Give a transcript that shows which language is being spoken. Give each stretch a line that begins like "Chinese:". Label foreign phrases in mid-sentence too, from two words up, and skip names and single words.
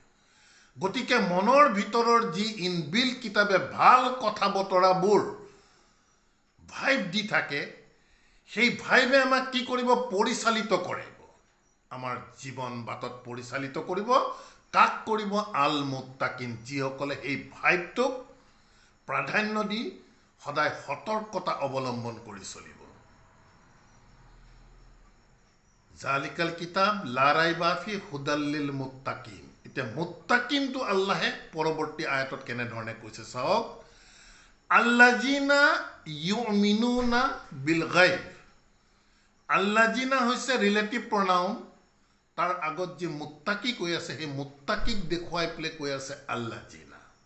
Assamese: গতিকে মনৰ ভিতৰৰ যি ইনবিল্ট কিতাপে ভাল কথা বতৰাবোৰ ভাইব দি থাকে, সেই ভাইবে আমাক কি কৰিব? পৰিচালিত কৰিব। আমাৰ জীৱন বাটত পৰিচালিত কৰিব। কাক কৰিব?
Arabic: المتقين,
Assamese: যিসকলে সেই ভাইবটোক প্ৰাধান্য দি সদায় সতৰ্কতা অৱলম্বন কৰি চলিব।
Arabic: ذلك الكتاب لا ريب فيه هدى للمتقين.
Assamese: এতিয়া মুত্তাকিনটো আল্লাহে পৰৱৰ্তী আয়াতত কেনেধৰণে কৈছে চাওক।
Arabic: الذين يؤمنون بالغيب.
Assamese: আল্লাজিনা হৈছে
English: relative pronoun,
Assamese: তাৰ আগত যি মুত্তাকি কৈ আছে, সেই মুত্তাকিক দেখুৱাই পেলাই কৈ আছে আল্লাজিনা।